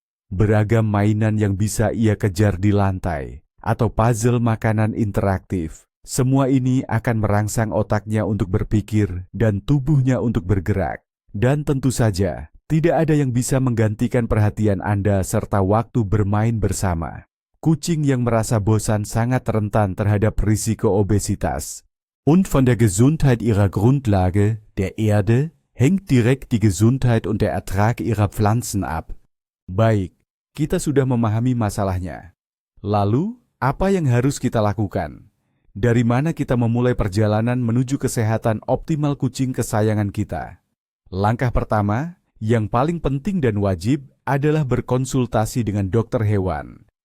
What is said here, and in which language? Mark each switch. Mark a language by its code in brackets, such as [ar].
[id] Beragam mainan yang bisa ia kejar di lantai, atau puzzle makanan interaktif, semua ini akan merangsang otaknya untuk berpikir dan tubuhnya untuk bergerak. Dan tentu saja, tidak ada yang bisa menggantikan perhatian Anda serta waktu bermain bersama. Kucing yang merasa bosan sangat rentan terhadap risiko obesitas. [de] Und von der Gesundheit ihrer Grundlage, der Erde, hängt direkt die Gesundheit und der Ertrag ihrer Pflanzen ab. [id] Baik, kita sudah memahami masalahnya. Lalu, apa yang harus kita lakukan? Dari mana kita memulai perjalanan menuju kesehatan optimal kucing kesayangan kita? Langkah pertama, yang paling penting dan wajib adalah berkonsultasi dengan dokter hewan.